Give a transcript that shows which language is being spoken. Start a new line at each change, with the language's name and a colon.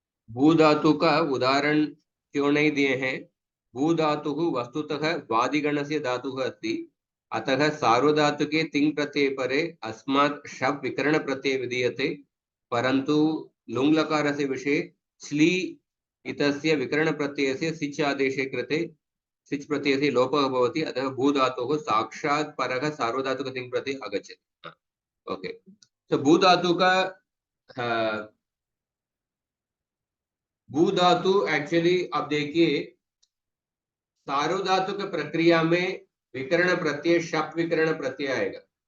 Hindi: भू धातु का उदाहरण क्यों नहीं दिए हैं?
Sanskrit: भू धातु वस्तुतः वादिगणस्य धातुः अस्ति, अतः सार्वधातुके तिङ् प्रत्यय परे अस्मात् शप् विकरण प्रत्यय विधीयते, परन्तु लुङ् लकारस्य विषये श्ली इतस्य विकरण प्रत्ययस्य सिच् आदेशे कृते सिच् प्रत्ययस्य लोपः भवति, अतः भूधातोः साक्षात् परः सार्वधातुक तिङ् प्रत्यय आगच्छति।
Hindi: ओके, तो भूधातु का भूधातु एक्चुअली अब देखिए सार्वधातुक प्रक्रिया में विकरण प्रत्यय शप विकरण प्रत्यय आएगा,